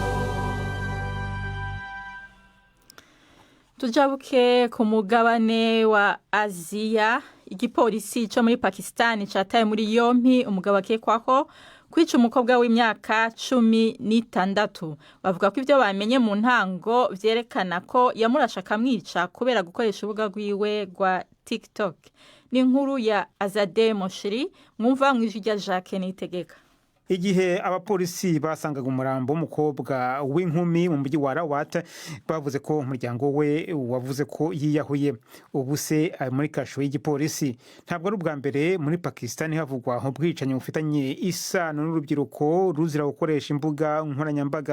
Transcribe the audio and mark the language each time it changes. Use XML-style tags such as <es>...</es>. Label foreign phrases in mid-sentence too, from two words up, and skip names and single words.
<rn>Tujabuke ku mugabane wa Aziya. Igipolisi cyo muri Pakistan cataye muri yompi umugabo akekwako kwica umukobwa w'imyaka 16. Bavuga ko ivyo bamenye mu ntango vyerekana ko yamurasha akamwica kubera gukoresha urubuga rwiwe rwa TikTok. Ni inkuru ya Azade Moshiri mwumva mw'ijwi rya Jacques Nitegeka.</rn> <rw>igihe abapolisi basangaga umurambo w'umukobwa w'inkumi mu mujyi wa Rawat bavuze ko umuryango we wavuze ko yiyahuye. Ubu se ari muri kasho y'igipolisi. Ntabwo ari ubwa mbere muri Pakistan havugwa ubwicanyi bufitanye isano n'urubyiruko ruzira gukoresha imbuga nkoranyambaga.</rw>